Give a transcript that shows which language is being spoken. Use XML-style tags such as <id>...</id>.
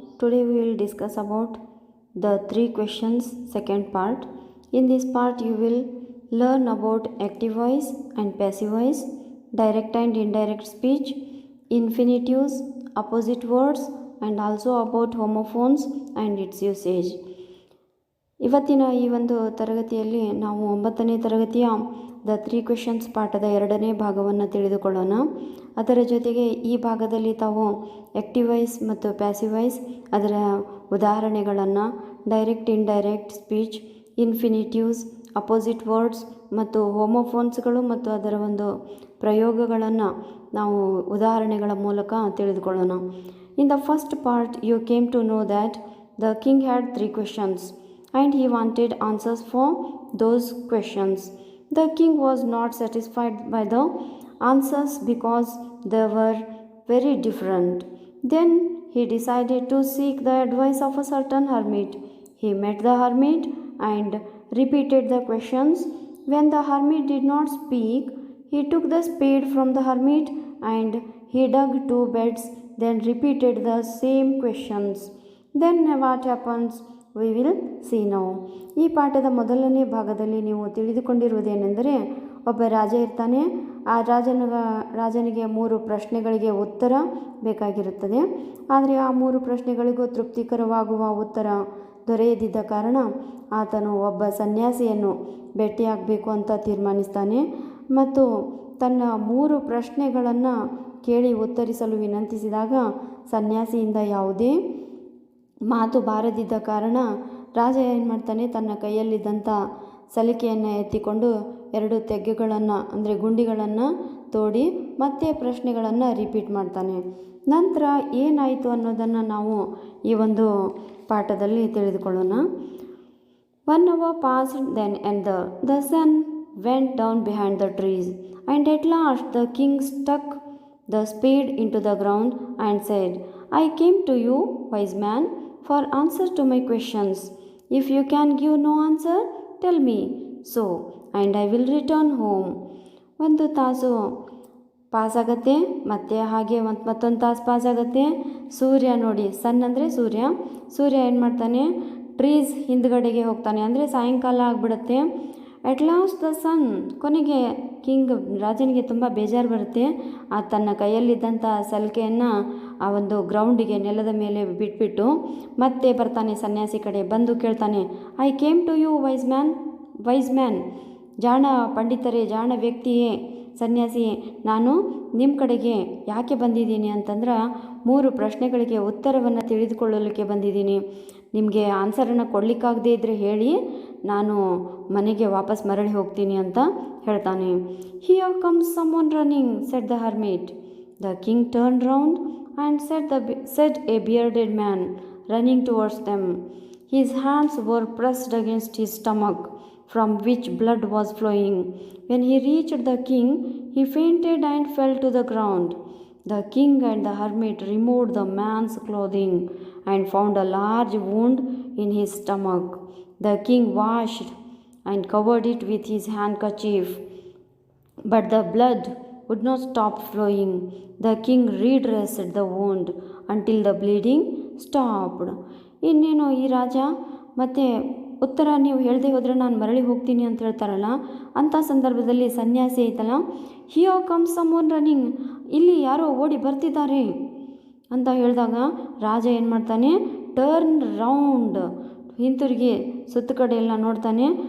<en>Today we will discuss about the three questions second part. In this part you will learn about active voice and passive voice, direct and indirect speech, infinitives, opposite words and also about homophones and its usage.</en> <kn>ಇವತ್ತಿನ ಈ ಒಂದು ತರಗತಿಯಲ್ಲಿ ನಾವು 9ನೇ ತರಗತಿಯ the 3 questions ಪಾಠದ 2ನೇ ಭಾಗವನ್ನು ತಿಳಿದುಕೊಳ್ಳೋಣ. ಅದರ ಜೊತೆಗೆ ಈ ಭಾಗದಲ್ಲಿ ತಾವು ಆ್ಯಕ್ಟಿವ್ ವಾಯ್ಸ್ ಮತ್ತು ಪ್ಯಾಸಿವ್ ವಾಯ್ಸ್ ಅದರ ಉದಾಹರಣೆಗಳನ್ನು, direct indirect speech, ಇನ್ಫಿನಿಟಿವ್ಸ್, opposite words ಮತ್ತು ಹೋಮೋಫೋನ್ಸ್ಗಳು ಮತ್ತು ಅದರ ಒಂದು ಪ್ರಯೋಗಗಳನ್ನು ನಾವು ಉದಾಹರಣೆಗಳ ಮೂಲಕ ತಿಳಿದುಕೊಳ್ಳೋಣ.</kn> <en>In the first part you came to know that the king had 3 questions and he wanted answers for those questions. The king was not satisfied by the answers because they were very different. Then he decided to seek the advice of a certain hermit. He met the hermit and repeated the questions. When the hermit did not speak, he took the spade from the hermit and he dug 2 beds, then repeated the same questions. Then what happens? We will see now.</en> <kn>ಈ ಪಾಠದ ಮೊದಲನೇ ಭಾಗದಲ್ಲಿ ನೀವು ತಿಳಿದುಕೊಂಡಿರುವುದೇನೆಂದರೆ, ಒಬ್ಬ ರಾಜ ಇರ್ತಾನೆ. ಆ ರಾಜನಿಗೆ 3 ಪ್ರಶ್ನೆಗಳಿಗೆ ಉತ್ತರ ಬೇಕಾಗಿರುತ್ತದೆ. ಆದರೆ ಆ 3 ಪ್ರಶ್ನೆಗಳಿಗೂ ತೃಪ್ತಿಕರವಾಗುವ ಉತ್ತರ ದೊರೆಯದಿದ್ದ ಕಾರಣ ಆತನು ಒಬ್ಬ ಸನ್ಯಾಸಿಯನ್ನು ಭೇಟಿಯಾಗಬೇಕು ಅಂತ ತೀರ್ಮಾನಿಸ್ತಾನೆ ಮತ್ತು ತನ್ನ 3 ಪ್ರಶ್ನೆಗಳನ್ನು ಕೇಳಿ ಉತ್ತರಿಸಲು ವಿನಂತಿಸಿದಾಗ ಸನ್ಯಾಸಿಯಿಂದ ಯಾವುದೇ ಮಾತು ಬಾರದಿದ್ದ ಕಾರಣ ರಾಜ ಏನು ಮಾಡ್ತಾನೆ, ತನ್ನ ಕೈಯಲ್ಲಿದ್ದಂಥ ಸಲಿಕೆಯನ್ನು ಎತ್ತಿಕೊಂಡು 2 ತೆಗ್ಗೆಗಳನ್ನು ಅಂದರೆ ಗುಂಡಿಗಳನ್ನು ತೋಡಿ ಮತ್ತೆ ಪ್ರಶ್ನೆಗಳನ್ನು ರಿಪೀಟ್ ಮಾಡ್ತಾನೆ. ನಂತರ ಏನಾಯಿತು ಅನ್ನೋದನ್ನು ನಾವು ಈ ಒಂದು ಪಾಠದಲ್ಲಿ ತಿಳಿದುಕೊಳ್ಳೋಣ.</kn> <en>1 hour passed then and the sun went down behind the trees and at last the king stuck the spade into the ground and said, I came to you, wise man, for answer to my questions. If you can give no answer, tell me so, and I will return home.</en> <kn>1 ತಾಸು ಪಾಸಾಗತ್ತೆ, ಮತ್ತೆ ಹಾಗೆ ಮತ್ತೊಂದು ತಾಸು ಪಾಸಾಗತ್ತೆ. ಸೂರ್ಯ ನೋಡಿ, ಸನ್ ಅಂದರೆ ಸೂರ್ಯ ಏನು ಮಾಡ್ತಾನೆ, trees ಹಿಂದ್ಗಡೆಗೆ ಹೋಗ್ತಾನೆ, ಅಂದರೆ ಸಾಯಂಕಾಲ ಆಗಿಬಿಡುತ್ತೆ.</kn> <en>at last the sun,</en> <kn>ಕೊನೆಗೆ ರಾಜನಿಗೆ ತುಂಬ ಬೇಜಾರು ಬರುತ್ತೆ. ತನ್ನ ಕೈಯಲ್ಲಿದ್ದಂಥ ಸಲಿಕೆಯನ್ನು ಆ ಒಂದು ಗ್ರೌಂಡಿಗೆ ನೆಲದ ಮೇಲೆ ಬಿಟ್ಬಿಟ್ಟು ಮತ್ತೆ ಬರ್ತಾನೆ ಸನ್ಯಾಸಿ ಕಡೆ. ಬಂದು ಕೇಳ್ತಾನೆ,</kn> <en>I came to you wise man,</en> <kn>ಜಾಣ ಪಂಡಿತರೇ, ಜಾಣ ವ್ಯಕ್ತಿಯೇ, ಸನ್ಯಾಸಿ, ನಾನು ನಿಮ್ಮ ಕಡೆಗೆ ಯಾಕೆ ಬಂದಿದ್ದೀನಿ ಅಂತಂದ್ರೆ 3 ಪ್ರಶ್ನೆಗಳಿಗೆ ಉತ್ತರವನ್ನು ತಿಳಿದುಕೊಳ್ಳಲಿಕ್ಕೆ ಬಂದಿದ್ದೀನಿ. ನಿಮಗೆ ಆನ್ಸರನ್ನು ಕೊಡಲಿಕ್ಕಾಗದೇ ಇದ್ದರೆ ಹೇಳಿ, ನಾನು ಮನೆಗೆ ವಾಪಸ್ ಮರಳಿ ಹೋಗ್ತೀನಿ ಅಂತ ಹೇಳ್ತಾನೆ.</kn> <en>Here comes someone running, said the hermit. The king turn round and said a bearded man running towards them. His hands were pressed against his stomach, from which blood was flowing. When he reached the king, he fainted and fell to the ground. The king and the hermit removed the man's clothing and found a large wound in his stomach. The king washed and covered it with his handkerchief, but the blood would not stop flowing. The king redressed the wound until the bleeding stopped.</en> <kn>ಇನ್ನೇನು ಈ ರಾಜ ಮತ್ತೆ ಉತ್ತರ ನೀವು ಹೇಳದೆ ಹೋದರೆ ನಾನು ಮರಳಿ ಹೋಗ್ತೀನಿ ಅಂತ ಹೇಳ್ತಾರಲ್ಲ, ಅಂಥ ಸಂದರ್ಭದಲ್ಲಿ ಸನ್ಯಾಸಿ ಐತಲ್ಲ,</kn> <en>here comes someone running,</en> <kn>ಇಲ್ಲಿ ಯಾರೋ ಓಡಿ ಬರ್ತಿದ್ದಾರೆ ಅಂತ ಹೇಳಿದಾಗ ರಾಜ ಏನು ಮಾಡ್ತಾನೆ,</kn> <en>turn round,</en> <kn>ಹಿಂತಿರುಗಿ ಸುತ್ತ ಕಡೆ ಎಲ್ಲ ನೋಡ್ತಾನೆ.</kn>